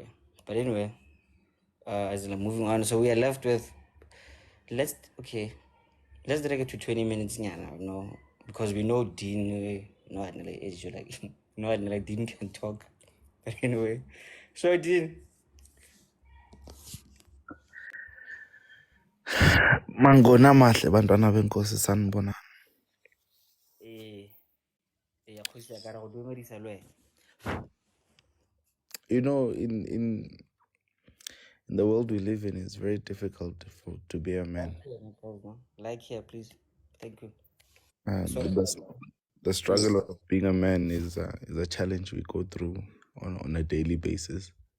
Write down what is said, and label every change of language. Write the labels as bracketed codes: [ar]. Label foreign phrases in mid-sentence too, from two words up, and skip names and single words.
[en] But anyway, as in moving on, so we are left with let's okay, let's drag it to 20 minutes now, no, because we know Dean, no, like age, like no, like Dean can talk. But anyway, so Dean, [zu] Mangona mahle bantwana benkosi sanibona. [tn] eh, ya kgosi ya ka re go dumedisa le wena. [en] You know, in the world we live in, it's very difficult to be a man. Like here, please. Thank you. The struggle of being a man is a challenge we go through on a daily basis.